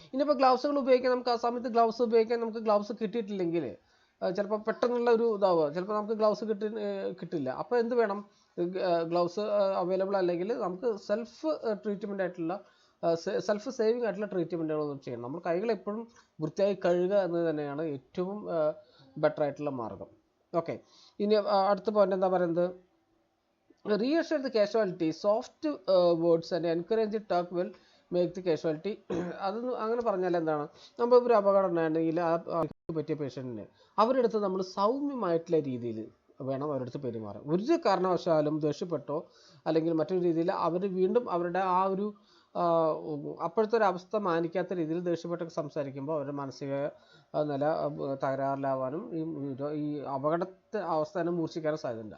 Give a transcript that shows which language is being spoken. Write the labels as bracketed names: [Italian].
[Malayalam] ഇനിയിപ്പോൾ ഗ്ലൗസുകൾ ഉപയോഗിക്കാൻ നമുക്ക് ആ സമയത്ത് ഗ്ലൗസ് ഉപയോഗിക്കാൻ നമുക്ക് ഗ്ലൗസ് കിട്ടിയിട്ടില്ലെങ്കിൽ ചിലപ്പോൾ പെട്ടെന്നുള്ള ഒരു ഇതാവുക, ചിലപ്പോൾ നമുക്ക് ഗ്ലൗസ് കിട്ടില്ല. അപ്പോൾ എന്ത് വേണം, ഗ്ലൗസ് അവൈലബിൾ അല്ലെങ്കിൽ നമുക്ക് സെൽഫ് ട്രീറ്റ്മെൻ്റ് ആയിട്ടുള്ള സെൽഫ് സേവിങ് ആയിട്ടുള്ള ട്രീറ്റ്മെൻറ്റുകളൊന്നും ചെയ്യണം. നമ്മൾ കൈകൾ എപ്പോഴും വൃത്തിയായി കഴുകുക എന്നത് തന്നെയാണ് ഏറ്റവും ബെറ്റർ ആയിട്ടുള്ള മാർഗം. ഓക്കെ. ഇനി അടുത്ത പോയിന്റ് എന്താ പറയുന്നത്, [English] reassure the casualty, soft words and encourage the talk will make the casualty. [Malayalam] അതൊന്നും അങ്ങനെ പറഞ്ഞാൽ എന്താണ്, നമ്മൾ ഒരു അപകടം ഉണ്ടായിട്ടുണ്ടെങ്കിൽ ആ പറ്റിയ പേഷ്യൻറ്റിന് അവരുടെ അടുത്ത് നമ്മൾ സൗമ്യമായിട്ടുള്ള രീതിയിൽ വേണം അവരുടെ അടുത്ത് പെരുമാറാൻ. ഒരു കാരണവശാലും ദേഷ്യപ്പെട്ടോ അല്ലെങ്കിൽ മറ്റൊരു രീതിയിൽ അവർ വീണ്ടും അവരുടെ ആ ഒരു അപ്പോഴത്തെ ഒരു അവസ്ഥ മാനിക്കാത്ത രീതിയിൽ ദേഷ്യപ്പെട്ടൊക്കെ സംസാരിക്കുമ്പോൾ അവരുടെ മാനസിക നില തകരാറിലാവാനും ഈ അപകടത്തെ അവസ്ഥ തന്നെ മൂർച്ഛിക്കാനും സാധ്യതയുണ്ട്.